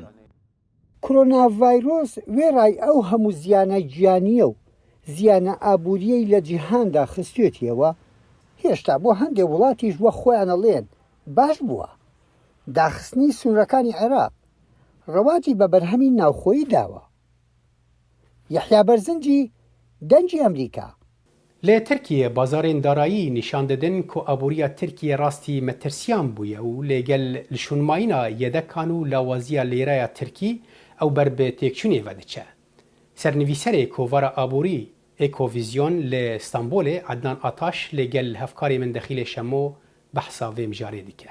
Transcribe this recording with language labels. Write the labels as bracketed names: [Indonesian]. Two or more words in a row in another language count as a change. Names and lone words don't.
[Central Kurdish] کۆرۆنا ڤایرۆس وێڕای ئەو هەموو زیانە گیانیە و زیانە ئابووریەی لە جیهاندا خستوێتیەوە، هێشتا بۆ هەندێک وڵاتیش وە خۆیانەڵێن باش بووە. داخستنی سوورەکانی عێراق ڕەواجی بە بەرهەمی ناوخۆیی داوە. یەحیا بەرزنجی دەنجی ئەمریکا. [Kurdish] لە ترکیە بازارên darayî نیشان didin ku aboriya Tirkiye rastî metirsiyan bûye û lêgel li şûnmayîna yedekan û lawaziya lêreya Tirkî ew ber bi têkçûnê vediçe. Sernivîserê kovara aborî Ekovizyon li Stenbolê Ednan Ataş lêgel hevkarê min Dexîlê Şemo behsa vê mijarê dike.